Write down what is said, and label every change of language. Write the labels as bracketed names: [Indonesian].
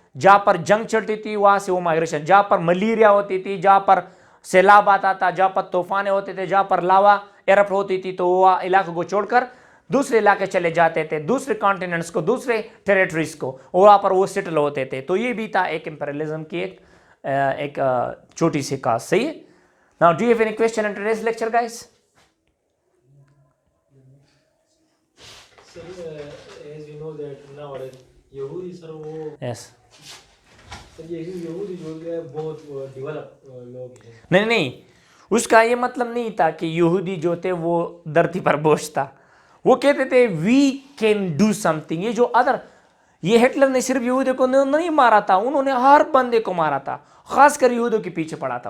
[Urdu] جہاں پر جنگ چلتی تھی وہاں سے وہ مائگریشن، جہاں پر ملیریا ہوتی تھی، جہاں پر سیلاب آتا تھا، جہاں پر طوفانیں ہوتے تھے، جہاں پر لاوا ایرپٹ ہوتی تھی، تو وہ علاقے کو چھوڑ کر دوسرے علاقے چلے جاتے تھے، دوسرے کانٹیننٹس کو، دوسرے ٹیریٹریز کو، وہاں پر وہ سیٹل ہوتے تھے. تو یہ بھی تھا ایک امپیریلزم کی ایک چھوٹی سی کاز. صحیح ہے. [English] Now do you have any question in today's lecture, guys? Sir, as we know that nowadays [Urdu] یہودی سر وہ [English] Yes. [Urdu] سر یہ یہودی جو ہے بہت ڈیولپ لوگ ہیں. نہیں اس کا یہ مطلب نہیں تھا کہ یہودی جو تھے وہ دھرتی پر بوجھ تھا. وہ کہتے تھے [English] We can do something. [Urdu] یہ جو ادر، یہ ہٹلر نے صرف یہودی کو نہیں مارا تھا، انہوں نے ہر بندے کو مارا تھا، خاص کر یہودیوں کے پیچھے پڑا تھا.